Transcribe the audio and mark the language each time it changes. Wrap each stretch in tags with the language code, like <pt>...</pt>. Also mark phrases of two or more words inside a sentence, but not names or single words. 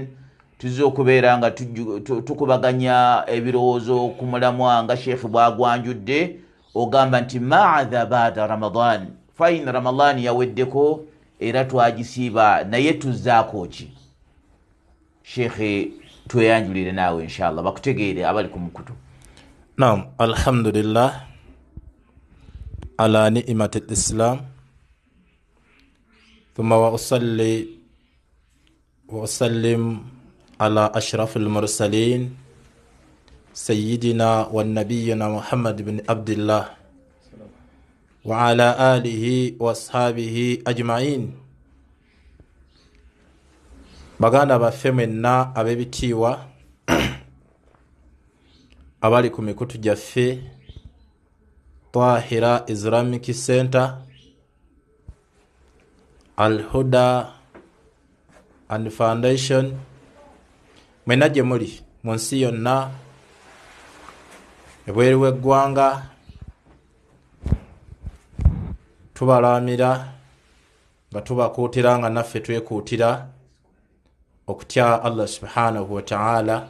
<lg>Tuzze okubeera nga tukubaganya ebirowoozo ku mulamwa nga Sheikh bwagwanjudde ogamba nti</lg> <ar>ماذا بعد رمضان,</ar> <lg>fain Ramadan yaweddeko era twagisiiba, naye tuzzaako ki? Sheikh tweyanjulire naawe inshallah bakutegeere abali ku mukutu. Naam,</lg> <ar>الحمد لله على نعمة الإسلام ثم وأصلي وأسلم على أشرف المرسلين سيدنا والنبينا محمد بن عبد الله وعلى آله وأصحابه أجمعين.</ar> <lg>baganda baffe mwenna ab'ebitiibwa abali ku mikutu gyaffe Tahira Islamic Center, Al-Huda and Foundation, mwena gye muli mu nsi yonna ebweru w'eggwanga, tubalamira nga tubakuutira nga naffe twekuutira okutya Allah</lg> <ar>سبحانه وتعالى</ar>